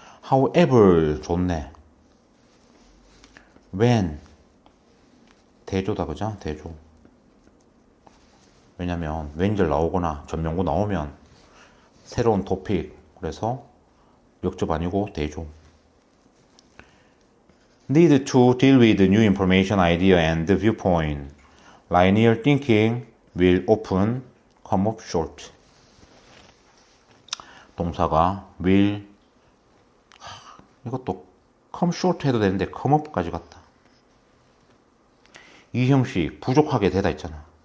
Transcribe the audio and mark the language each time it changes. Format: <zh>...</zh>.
<ko>however 좋네. when 대조다, 그죠? 대조. 왜냐면 왠절 나오거나 전명구 나오면 새로운 토픽, 그래서 역접 아니고 대조.</ko> <en>Need to deal with new information, idea and viewpoint. Linear thinking will often come up short.</en> <ko>동사가 will, 이것도 come short 해도 되는데 come up까지 갔다. 이 형식 부족하게 되다 있잖아.</ko>